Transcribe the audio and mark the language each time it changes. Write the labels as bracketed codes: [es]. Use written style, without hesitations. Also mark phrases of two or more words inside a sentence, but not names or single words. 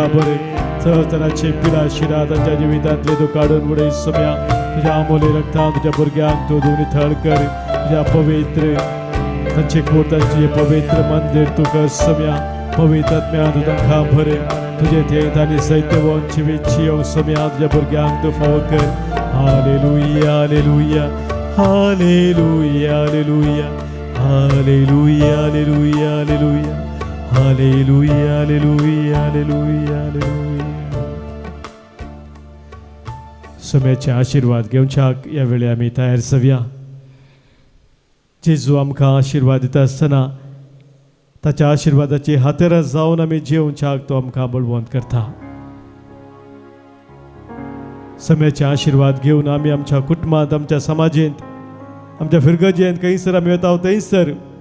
[kok] बरे चळचळाचे पिडा शिरा तांच्या जिवितांतले तू काडून उडय सम्या तुझ्या अमोली रक्तान तुझ्या भुरग्यांक तू निथळ कर तुझ्या पवित्र तांचे कोट तांचे पवित्र मंदिर तू कर सम्या पवित्र आत्म्या तू तांकां भरे तुझे थेट आनी सैत्यवन जिवीची येवं सम्या तुझ्या भुरग्यांक तू फावो कर हालेलुया हालेलुया हालेलुया हालेलुया हालेलुया हालेलुया हालेलुया हालेलुया हालेलुया हालेलुया हालेलुया सम्याचे आशीर्वाद घेवच्याक ह्या वेळी आमी तयार जावया जेजू आमकां आशीर्वाद दिता आसतना ताच्या आशीर्वादाची हातेर जावन आमी जेवच्याक तो आमकां बळवंत करता सम्याचे आशीर्वाद घेवन आमी आमच्या कुटुंबांत आमच्या समाजींत आमच्या फिरगजेंत खंयसर आमी वता थंयसर